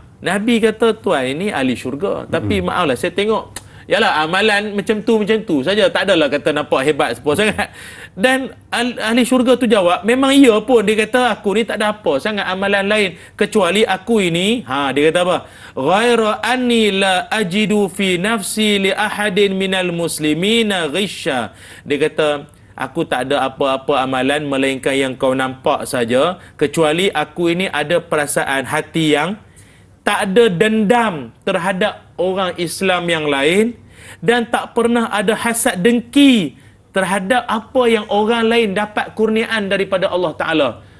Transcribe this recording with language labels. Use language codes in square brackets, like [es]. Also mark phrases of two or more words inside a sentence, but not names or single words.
[ms] Nabi kata, tuan ini ahli syurga. Tapi maaflah, saya tengok, yalah, amalan macam tu saja. Tak adalah kata nampak hebat sepuluh sangat. Dan ahli syurga tu jawab, memang iya pun. Dia kata, aku ni tak ada apa sangat amalan lain. Kecuali aku ini, dia kata apa? [ar] غير أني لا أجد في نفسي لأحد من المسلمين غشا. [ms] Dia kata, aku tak ada apa-apa amalan melainkan yang kau nampak saja, kecuali aku ini ada perasaan hati yang tak ada dendam terhadap orang Islam yang lain dan tak pernah ada hasad dengki terhadap apa yang orang lain dapat kurniaan daripada Allah Ta'ala.